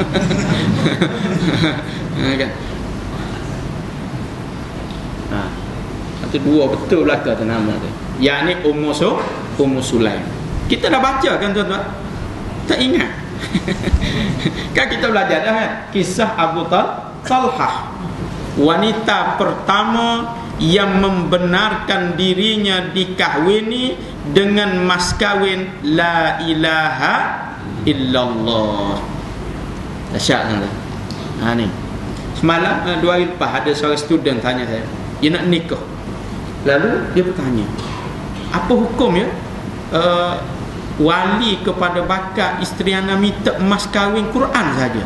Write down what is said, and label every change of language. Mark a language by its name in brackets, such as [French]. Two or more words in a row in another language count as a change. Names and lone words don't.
[Malay] Itu dua betul belaka tu nama tu, yakni Ummu Sulaim. Kita dah baca kan tuan-tuan? Tak ingat? Kan kita belajar dah kan? Kisah Abu Talhah, wanita pertama yang membenarkan dirinya dikahwini dengan mas kawin [Arabic] لا إله إلا الله. [Malay] Dahsyat kan? Ni semalam 2 hari lepas ada seorang student tanya saya, dia nak nikah. Lalu dia bertanya, apa hukum ya wali kepada bakal isteri anda minta emas kahwin Quran saja?